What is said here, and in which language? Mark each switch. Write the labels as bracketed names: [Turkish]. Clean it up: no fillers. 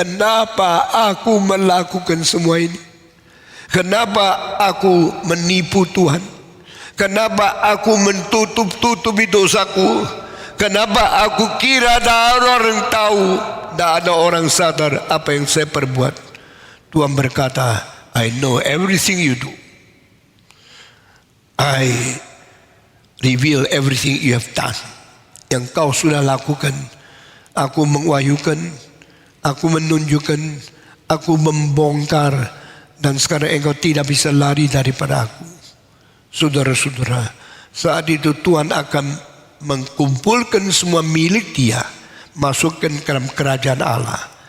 [Indonesian] Kenapa aku melakukan semua ini? Kenapa aku menipu Tuhan? Kenapa aku menutup-tutupi dosaku? Kenapa aku kira ada orang tahu? Tidak ada orang sadar apa yang saya perbuat. Tuhan berkata, [English] I know everything you do. I reveal everything you have done. [Indonesian] Yang kau sudah lakukan. Aku mengajukan, aku menunjukkan, aku membongkar. Dan sekarang engkau tidak bisa lari daripada aku. Saudara-saudara, saat itu Tuhan akan mengumpulkan semua milik dia, masukkan ke dalam kerajaan Allah.